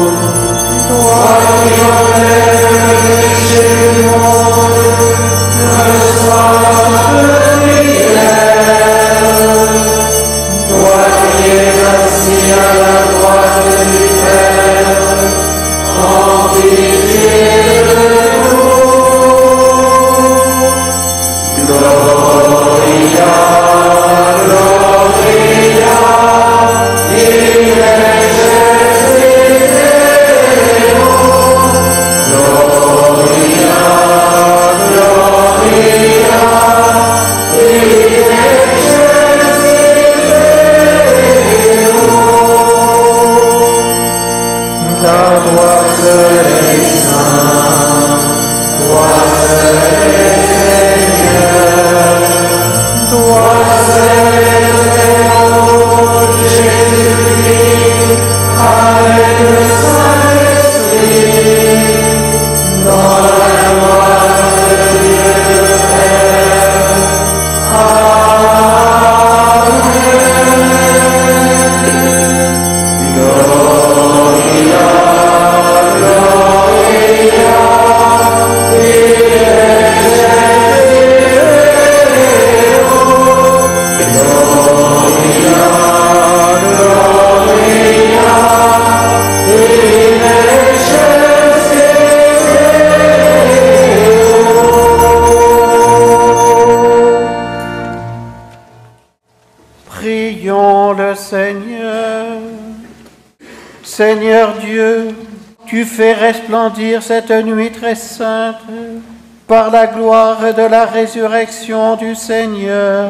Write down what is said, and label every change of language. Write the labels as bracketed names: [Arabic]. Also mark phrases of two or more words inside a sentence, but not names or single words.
[French] Toi qui enlèves les péchés du monde, reçois notre prière. Toi qui es assis à la droite du Père, prends pitié de nous. [Latin] Gloria, Gloria, in excelsis Deo. Gloria, Gloria, in excelsis Deo. [French] Car toi seul es saint, toi seul es Seigneur, toi seul es Lord Jésus-Christ, avec le Saint-Esprit, dans la gloire de Dieu le Père. Amen. [Latin] Gloria, Gloria, in excelsis Deo. Gloria, Gloria, in excelsis Deo. [French] Prions le Seigneur. Seigneur Dieu, tu fais resplendir cette nuit très sainte par la gloire de la résurrection du Seigneur.